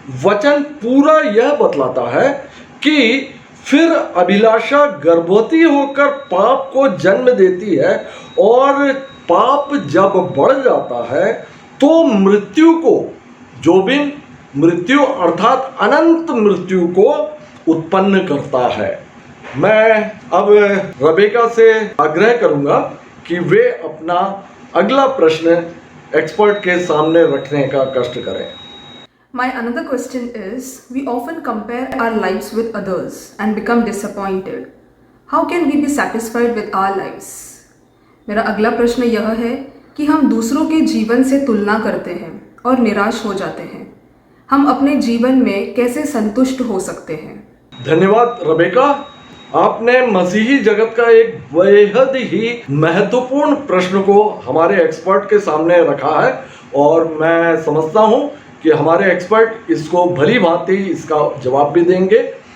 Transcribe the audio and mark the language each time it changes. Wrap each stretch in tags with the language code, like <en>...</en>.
<hi>वचन पूरा यह बतलाता है कि फिर अभिलाषा गर्भवती होकर पाप को जन्म देती है, और पाप जब बढ़ जाता है तो मृत्यु को, जोबिन मृत्यु अर्थात अनंत मृत्यु को उत्पन्न करता है। मैं अब रबेका से आग्रह करूंगा कि वे अपना अगला प्रश्न एक्सपर्ट के सामने रखने का कष्ट करें।</hi> <en>My another question is, we often compare our lives with others and become disappointed. How can we be satisfied with our lives?</en> <hi>मेरा अगला प्रश्न यह है कि हम दूसरों के जीवन से तुलना करते हैं और निराश हो जाते हैं। हम अपने जीवन में कैसे संतुष्ट हो सकते हैं? धन्यवाद रबेका, आपने मसीही जगत का एक बेहद ही महत्वपूर्ण प्रश्न को हमारे एक्सपर्ट के सामने रखा है, और मैं समझता हूं कि हमारे एक्सपर्ट इसको भली भांति इसका जवाब भी देंगे।</hi>